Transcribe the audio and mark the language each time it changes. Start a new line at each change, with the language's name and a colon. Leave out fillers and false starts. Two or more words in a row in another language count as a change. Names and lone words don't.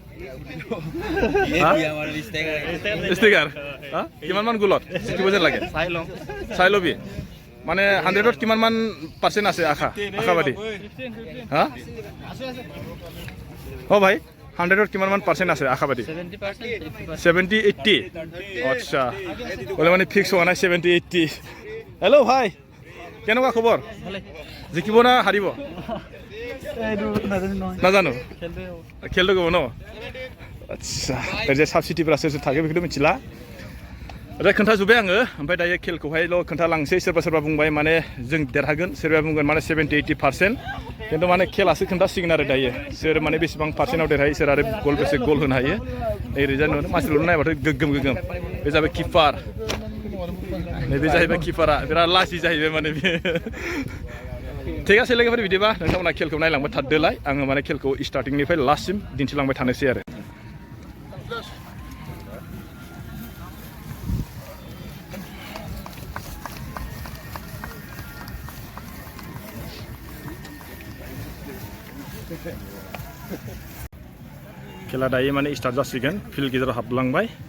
Assamese: ষ্টিকাৰ কিমান মান গোলত জিকিব যেন লাগে চাই লবি মানে 100ত কিমান মান পাৰ্চেণ্ট আছে আশাবাদী হা ও ভাই 100ত কিমান মান পাৰ্চেণ্ট আছে আশাবাদী 70-80 আচ্ছা বলে মানে ফিক্স হোৱা নাই 70-80 হেল্ল' ভাই কেনেকুৱা খবৰ জিকিব না হাৰিব নাজানো খেলটো ক'ব ন আচ্ছা
Bodo: ओरैजाय साबसिटिफोरा सोर थागोन बेखौथ' मिथिला दा खोन्थाजोब्बाय आङो ओमफ्राय दायो खेलखौहायल' खोन्थालांसै सोरबा बुंबाय माने जों देरहागोन सोरबा बुंगोन माने 70-80% खिन्थु माने खेलासो खोन्थासिगोन आरो दायो सोर माने बेसेबां पार्सेन्टआव देरहायो सोर आरो बेसे गल होनो हायो ओरैजाय नुनो मानसिफोरखौ नायबाथाय गोग्गोम बे जाबाय किपार नैबे जाहैबाय किपारा बिराद लासि जाहैबाय माने बियो
Assamese: ঠিক আছে
Bodo: लोगोफोर बिदिबा नोंथांमोना खेलखौ नायलांबाय थादोलाय आङो माने खेलखौ स्टार्टिंनिफ्राय लास्टसिम दिन्थिलांबाय थानोसै आरो खेला दायो माने स्टार्ट जासिगोन फिल्ड गेजेराव हाबलांबाय